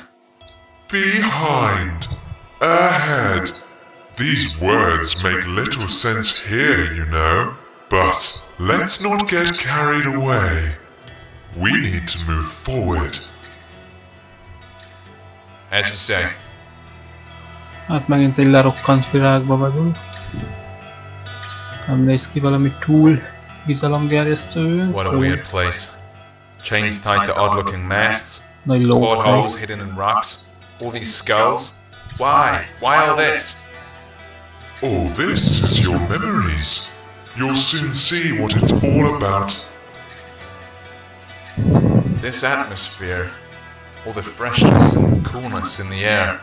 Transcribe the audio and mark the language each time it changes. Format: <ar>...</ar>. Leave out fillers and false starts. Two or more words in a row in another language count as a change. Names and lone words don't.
<en>Behind. Ahead. These words make little sense here, you know. But let's not get carried away. We need to move forward. As you say.</en> <hu>Hát megint egy lerokkant virágba vagyunk. Nem néz ki valami túl bizalomgerjesztően.</hu> <en>What a weird place. Chains tied to odd-looking masts.</en> <hu>Nagy lófej.</hu> <en>Portholes hidden in rocks. All these skulls. Why? Why all this? All this is your memories. You'll soon see what it's all about. This atmosphere. All the freshness and coolness in the air.</en>